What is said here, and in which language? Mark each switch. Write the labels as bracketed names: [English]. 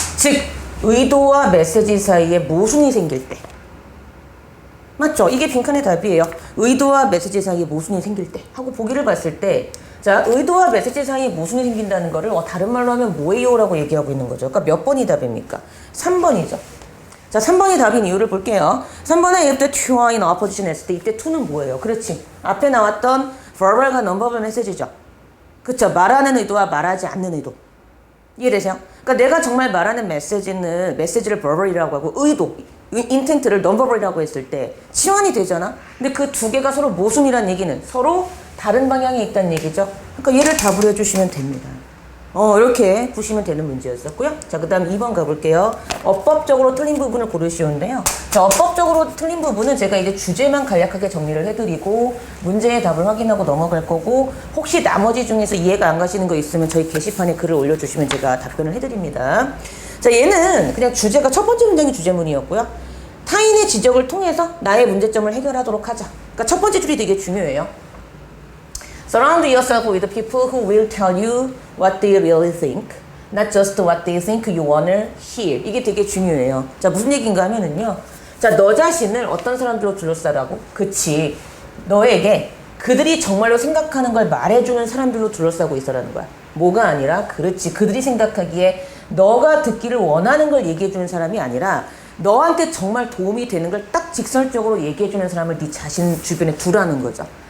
[Korean] 즉 의도와 메시지 사이에 모순이 생길 때. 맞죠? 이게 빈칸의 답이에요. 의도와 메시지 사이에 모순이 생길 때 하고 보기를 봤을 때, 자, 의도와 메시지 사이에 모순이 생긴다는 거를 다른 말로 하면 뭐예요? 라고 얘기하고 있는 거죠. 그러니까 몇 번이 답입니까? 3번이죠. 자, 3번이 답인 이유를 볼게요. 3번에 [English] if the two are in opposition [Korean] 했을 때 이때 to는 뭐예요? 그렇지. 앞에 나왔던 verbal과 non-verbal 메시지죠. 그쵸. 말하는 의도와 말하지 않는 의도. 이해되세요? 그러니까 내가 정말 말하는 메시지를 verbal이라고 하고 의도, intent를 non-verbal이라고 했을 때 치환이 되잖아. 근데 그 두 개가 서로 모순이란 얘기는 서로 다른 방향에 있다는 얘기죠. 그러니까 얘를 답을 해주시면 됩니다. 이렇게 푸시면 되는 문제였었고요. 자, 그 다음 2번 가볼게요. 어법적으로 틀린 부분을 고르시오인데요. 자, 어법적으로 틀린 부분은 제가 이제 주제만 간략하게 정리를 해드리고 문제의 답을 확인하고 넘어갈 거고, 혹시 나머지 중에서 이해가 안 가시는 거 있으면 저희 게시판에 글을 올려주시면 제가 답변을 해드립니다. 자, 얘는 그냥 주제가 첫 번째 문장이 주제문이었고요. 타인의 지적을 통해서 나의 문제점을 해결하도록 하자. 그러니까 첫 번째 줄이 되게 중요해요. [English] Surround yourself with people who will tell you what they really think, not just what they think you wanna hear. [Korean] 이게 되게 중요해요. 자, 무슨 얘기인가 하면은요. 자, 너 자신을 어떤 사람들로 둘러싸라고? 그치. 너에게 그들이 정말로 생각하는 걸 말해주는 사람들로 둘러싸고 있어라는 거야. 뭐가 아니라, 그렇지. 그들이 생각하기에 너가 듣기를 원하는 걸 얘기해주는 사람이 아니라 너한테 정말 도움이 되는 걸 딱 직설적으로 얘기해주는 사람을 네 자신 주변에 두라는 거죠.